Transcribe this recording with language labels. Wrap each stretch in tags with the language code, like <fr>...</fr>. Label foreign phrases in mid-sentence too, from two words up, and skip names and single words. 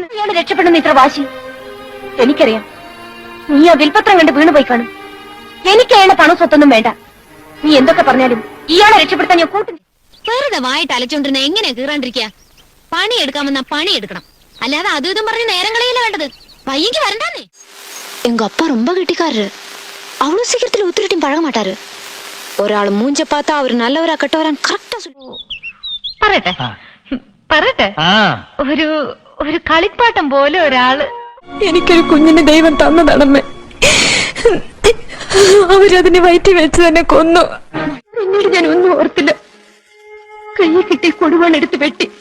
<ml>ഇയാള് രക്ഷപ്പെടുന്ന ഇത്ര വാശി എനിക്കറിയാം. നീ ആ വിൽപത്രം കണ്ട് വീണുപോയി കാണും. എനിക്ക് അയാളെ പണം സ്വത്തൊന്നും വേണ്ട. നീ എന്തൊക്കെ പറഞ്ഞാലും ഇയാളെ രക്ഷപ്പെടുത്താൻ ഞാൻ കൂട്ടു. വെറുതെ വായിട്ട് അലച്ചോണ്ടിരുന്ന എങ്ങനെ കീറാണ്ടിരിക്കുക? പണിയെടുക്കാമെന്നാ പണിയെടുക്കണം, അല്ലാതെ അതും ഇതും പറഞ്ഞ് നേരം കളയില്ല വേണ്ടത്. പയ്യക്ക് വരണ്ടാന്നേ.</ml> <ta>எங்க அப்பா ரொம்ப கெட்டிக்காரரு. அவ்வளவு சீக்கிரத்துல ஒத்துக்கிட்டும் பழக மாட்டாரு. ஒராள் மூஞ்ச பார்த்தா அவர் நல்லவரா கெட்டவரான்னு கரெக்டா சொல்லு.</ta> <ml>പറയട്ടെ ഒരു കളിപ്പാട്ടം പോലെ ഒരാള് എനിക്കൊരു കുഞ്ഞിന് ദൈവം തന്നതാണമ്മേ. അവരതിനെ വയറ്റി വെച്ച് തന്നെ കൊന്നു. പിന്നീട് ഞാൻ ഒന്നും ഓർത്തില്ല. കയ്യിൽ കിട്ടി കൊടുവാണ് എടുത്ത് വെട്ടി.</ml>